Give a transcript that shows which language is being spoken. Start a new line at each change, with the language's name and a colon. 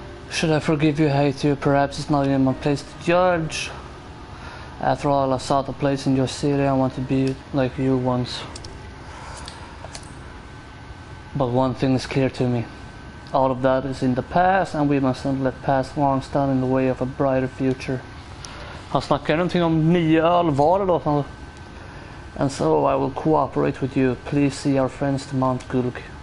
English: Should I forgive you, hate you? Perhaps it's not in my place to judge. After all, I sought a place in your city. I want to be like you once. But one thing is clear to me. All of that is in the past, and we mustn't let past wrongs stand in the way of a brighter future.
Swedish: Han snackar någonting om 9 öl var då.
English: And so I will cooperate with you. Please see our friends to Mount Gulg.